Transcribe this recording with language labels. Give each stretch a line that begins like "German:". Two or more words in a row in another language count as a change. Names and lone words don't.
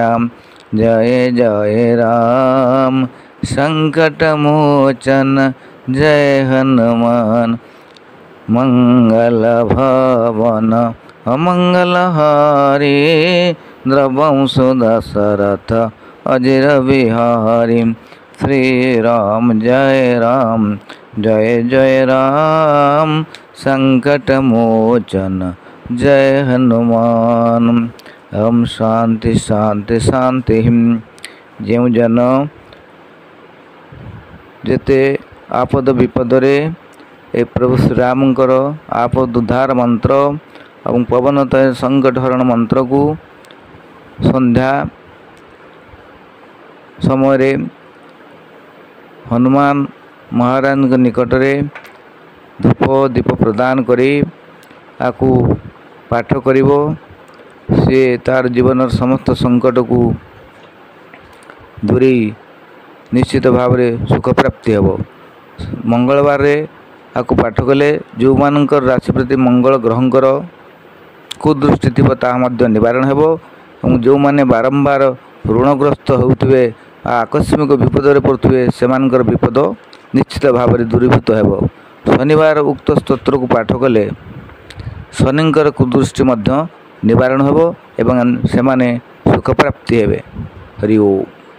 Hindi: जय राम संकट मोचन जय हनुमान मंगल भवन अमंगल हारी द्रवंश दशरथ अजिर बिहारी श्री राम जय जय राम संकट मोचन जय हनुमान।
Sanskrit: ओम शांति शांति शांति।
Odia: ଯୋ ଜନ ଯେତେ ଆପଦ ବିପଦରେ ଏ ପ୍ରଭୁ ଶ୍ରୀ ରାମଙ୍କର ଆପଦ ଉଦ୍ଧାର ମନ୍ତ୍ର ଓ ପବନତୟ ସଙ୍କଟ ହରଣ ମନ୍ତ୍ର କୁ ସନ୍ଧ୍ୟା ସମୟ ହନୁମାନ ମହାରାଜ ନିକଟ ରେ ଧୂପ ଦୀପ ପ୍ରଦାନ କରି ଏହାକୁ ପାଠ କରିବା ସେ ତାର ଜୀବନ ସମସ୍ତ ସଙ୍କଟ କୁ ଦୂରୀ ନିଶ୍ଚିତ ଭାବ ରେ ସୁଖ ପ୍ରାପ୍ତି ହେବ। ମଙ୍ଗଳବାର ରେ ଏହାକୁ ପାଠ କଲେ ଯୋ ମାନଙ୍କର ରାଶି ପ୍ରତି ମଙ୍ଗଳ ଗ୍ରହଙ୍କର କୁଦୃଷ୍ଟି ଥି ନିବାରଣ ହେବ ଓ ଯୋ ମାନେ ବାରମ୍ବାର ଋଣଗ୍ରସ୍ତ ହେଉଥିବେ ଆକସ୍ମିକ ବିପଦ ରେ ପଡୁଥିବେ ସେମାନଙ୍କର ବିପଦ ନିଶ୍ଚିତ ଭାବ ରେ ଦୂରୀଭୂତ ହେବ। ଶନିବାର ଉକ୍ତ ସ୍ତୋତ୍ର କୁ ପାଠ କଲେ ଶନିଙ୍କର କୁଦୃଷ୍ଟି ନିବାରଣ ହେବ ଏବଂ ସେମାନେ ସୁଖ ପ୍ରାପ୍ତି ହେବେ।
Sanskrit: हरि ओम।